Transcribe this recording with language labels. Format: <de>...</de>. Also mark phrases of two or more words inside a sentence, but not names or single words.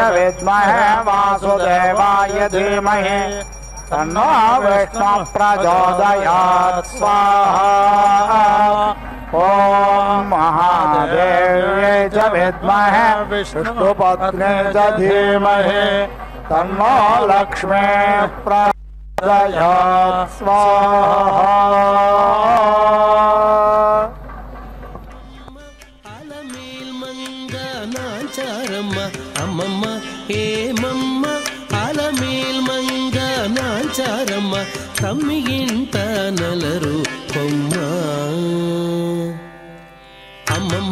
<sa>विद्महे वासुदेवाय धीमहि तन्नो विष्णुः प्रचोदयात् स्वाहा ॐ महादेव्यै च विद्महे विष्णुपत्न्यै च धीमहि तन्नो लक्ष्मीः प्रचोदयात् स्वाहा</sa> <te>అమ్మమ్మ ఏమమ్మ అలమేల్ మంగ నాచారమ్మ తమ్మిగింట నలరు కొమ్మ అమ్మమ్మ</te>